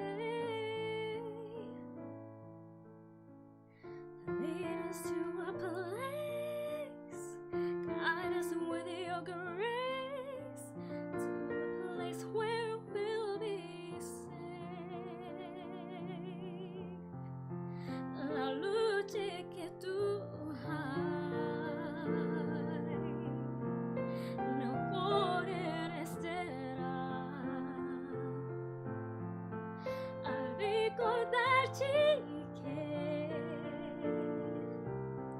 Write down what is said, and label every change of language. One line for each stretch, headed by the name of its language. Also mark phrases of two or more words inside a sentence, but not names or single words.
English: Lead us to a place, guide us with your grace, to a place where we'll be safe.
Italian: La luce
Spanish: que tú
Italian: hai nel cuore resterà a ricordarci che